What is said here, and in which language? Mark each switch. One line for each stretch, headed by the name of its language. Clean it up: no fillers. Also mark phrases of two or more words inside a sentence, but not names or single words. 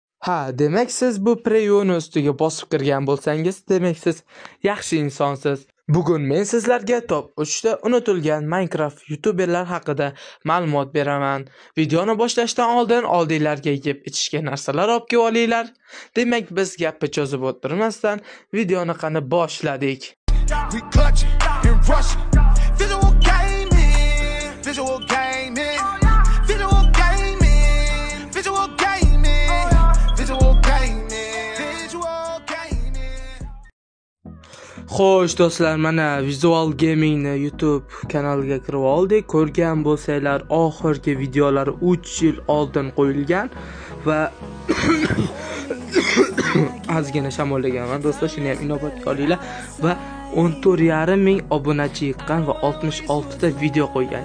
Uzbek: Ha, demak siz bu preyoni ustiga bosib kirgan bo'lsangiz, demak siz yaxshi insonsiz. Bugun men sizlarga top 3 ta unutilgan Minecraft youtuberlar haqida ma'lumot beraman. Videoni boshlashdan oldin oldinglarga yeb ichishga narsalar olib kelib olinglar. Demak, biz gapni cho'zib o'tirmasdan videoni qani boshladik.
English: We clutch and rush. Visual gaming, visual gaming, visual gaming, visual gaming, visual gaming, visual gaming.
Uzbek: Xo'sh do'stlar, mana Visual Gamingni YouTube kanaliga kirib oldik. Ko'rgan bo'lsanglar, oxirgi videolari 3 yil oldin qo'yilgan va ozgina shamollaganman do'stlar, shuni ham inobatga olinglar va 14,5 ming obunachi yiqqan va 66 ta video qo'ygan.